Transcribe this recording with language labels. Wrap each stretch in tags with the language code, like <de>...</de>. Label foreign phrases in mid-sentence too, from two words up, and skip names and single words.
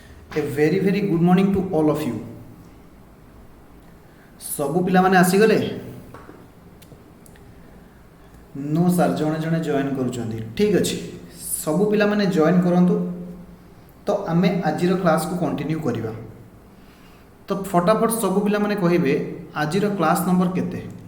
<en>A very very good morning to all of you.</en> <or>ସବୁ ପିଲା ମାନେ ଆସିଗଲେ?</or> <en>No sir,</en> <or>ଜଡ଼େ ଜଡ଼େ ଜଏନ କରୁଁଚ। ଠିକ ଅଛେ, ସବୁ ପିଲା ମାନେ ଜଏନ କରନ୍ତୁ। ତ ଆମେ ଆଜିର କ୍ଲାସ କୁ କଣ୍ଟିନ୍ୟୁ କରିବା। ତ ଫଟାଫଟ ସବୁ ପିଲା ମାନେ କହିବେ ଆଜିର କ୍ଲାସ ନମ୍ବର କେତେ।</or>